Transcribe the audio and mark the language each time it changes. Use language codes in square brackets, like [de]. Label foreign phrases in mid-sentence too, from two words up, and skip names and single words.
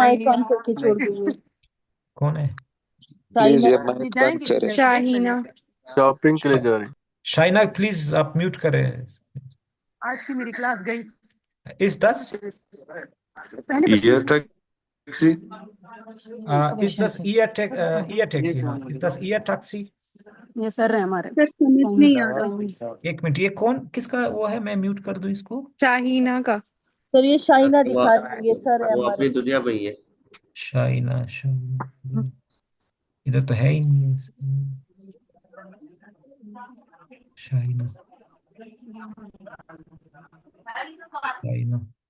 [ur] مائیک آن کر کے چھوڑ گئی ہے. کون ہے? प्लीज शाइना ये ले مائیک بند जाएंगे करें। جدھر سے शाहीना شاپنگ کے لیے جا رہی شائنہ پلیز آپ میوٹ کریں. آج کی میری کلاس گئی [de] Ist das? [ur] पहले [de] Ihr Taxi? Ist das Ihr Taxi? हाँ, Ist das Ihr Taxi? [ur] یہ سر ہے ہمارے سر سمجھ نہیں آ رہا. ایک منٹ، یہ کون کس کا وہ ہے? میں میوٹ کر دوں اس کو. شاہینہ کا سر یہ شائنہ वो دکھا رہی ہے، یہ سر ہے वो हमारे। اپنی دنیا میں ہی ہے. شائنہ ادھر تو ہے ہی نہیں. شائنہ شائنہ